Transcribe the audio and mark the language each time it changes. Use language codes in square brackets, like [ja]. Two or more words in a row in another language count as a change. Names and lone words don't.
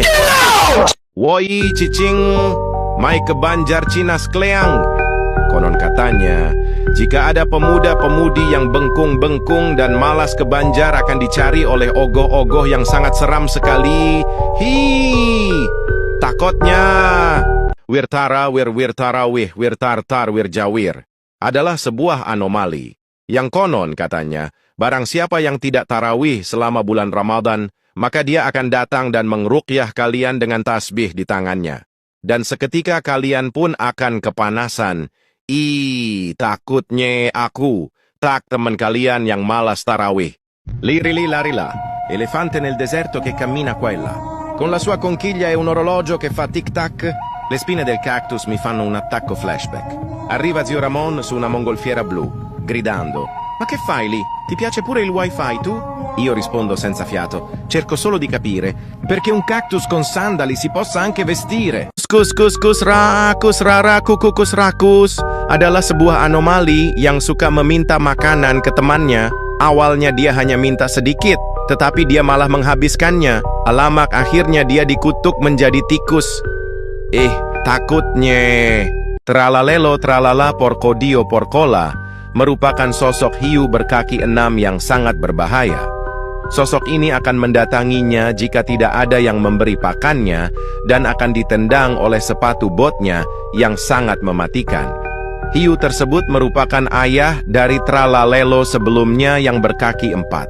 [ban] Woi cicing, mai ke Banjar Cina Skleang. [id] Konon katanya, jika ada pemuda-pemudi yang bengkung-bengkung dan malas ke Banjar akan dicari oleh ogoh-ogoh yang sangat seram sekali. Takutnya. Wirtara, wirtarawih, wirtartar, wirjawir adalah sebuah anomali. Yang konon katanya, barang siapa yang tidak tarawih selama bulan Ramadan, maka dia akan datang dan mengruqyah kalian dengan tasbih di tangannya. Dan seketika kalian pun akan kepanasan. Takutnya aku, tak teman kalian yang malas tarawih. [it] Lirili larila, elefante nel deserto che cammina qua e là. Con la sua conchiglia e un orologio che fa tic-tac, le spine del cactus mi fanno un attacco flashback. Arriva zio Ramon su una mongolfiera blu, gridando: "Ma che fai lì? Ti piace pure il wifi tu?" Io rispondo senza fiato, cerco solo di capire perché un cactus con sandali si possa anche vestire. [id] Kus rara kukus rakus adalah sebuah anomali yang suka meminta makanan ke temannya. Awalnya dia hanya minta sedikit, tetapi dia malah menghabiskannya. Alamak, akhirnya dia dikutuk menjadi tikus. Takutnya. Tralalelo tralala porkodio porkola merupakan sosok hiu berkaki 6 yang sangat berbahaya. Sosok ini akan mendatanginya jika tidak ada yang memberi pakannya dan akan ditendang oleh sepatu botnya yang sangat mematikan. Hiu tersebut merupakan ayah dari Tralalelo sebelumnya yang berkaki 4.